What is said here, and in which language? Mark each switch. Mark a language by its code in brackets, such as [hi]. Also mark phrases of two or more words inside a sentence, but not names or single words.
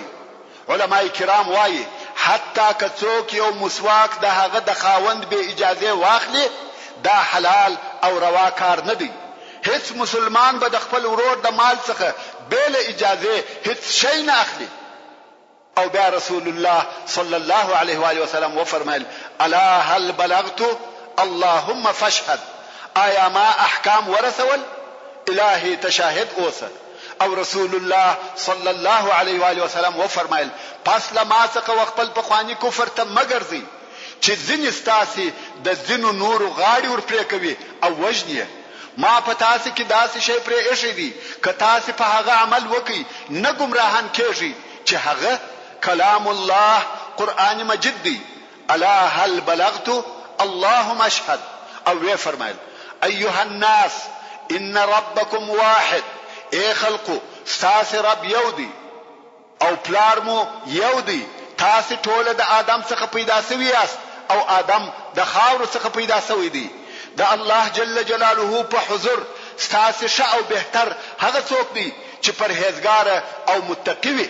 [ps] علماء کرام وایي حتی که څوک یو مسواک د هغه د خاوند به اجازه واخلي دا حلال او روا کار نه دی. هیڅ مسلمان به د خپل ورور د مال څخه بیل اجازه هیڅ شی نه اخلي. او بیا رسول الله [ar] صلی الله علیه و آله وسلم [ps] و فرمایل [ar] الا هل بلغت اللهم فاشهد. [ps] آیا ما احکام ورسول؟ الهی تشاهد اوسه. او رسول الله [ar] صلی الله علیه و آله وسلم [ps] و فرمایل پس لما څخه خپل پخوانی کفر ته مګرځي چې ځینې ستاسي د ځینو نورو غاړي ور پرې کوي او وجنی. ما په تاسو کې داسې شی پرې ایښی دی که تاسو په هغه عمل وکړي نه ګمراهان کېږي چې هغه کلام الله قرآن مجید دی. [ar] الا هل بلغت اللهم اشهد. [ps] او وی فرمایل [ar] ایها الناس ان ربکم واحد. [ps] اے خلقو ستاسو رب یو دی او پلار مو یو دی. تاسو ټول د آدم څخه پیدا شوي یاست او آدم د خاور څخه پیدا شوی دی. د الله جل جلاله په حضور ستاسو ښه او بهتر هغه څوک دی چې پرهیزګار او متقی وي.